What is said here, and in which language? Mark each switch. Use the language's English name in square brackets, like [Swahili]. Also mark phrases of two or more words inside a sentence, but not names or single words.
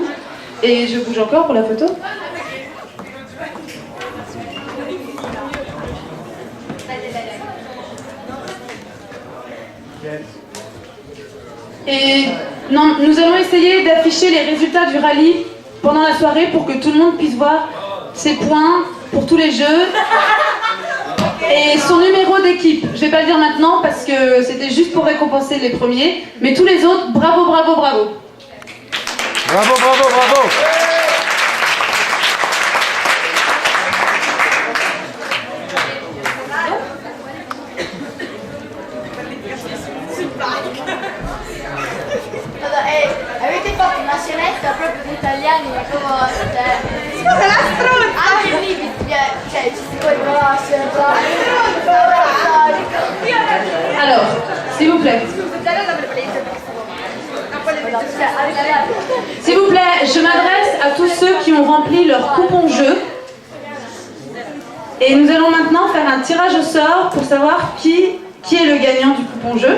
[French] Et je bouge encore pour la photo. Et non, nous allons essayer d'afficher les résultats du rallye pendant la soirée pour que tout le monde puisse voir ses points pour tous les jeux et son numéro d'équipe. Je vais pas le dire maintenant parce que c'était juste pour récompenser les premiers, mais tous les autres, bravo, bravo, bravo. Bravo, bravo, bravo. [Italian] Avete fatto una scenetta proprio di italiani come Scusa, la struzza! anche lì cioè ci si può riconoscere [French] Alors, s'il vous plaît. S'il vous plaît, je m'adresse à tous ceux qui ont rempli leur coupon jeu. Et nous allons maintenant faire un tirage au sort pour savoir qui est le gagnant du coupon jeu.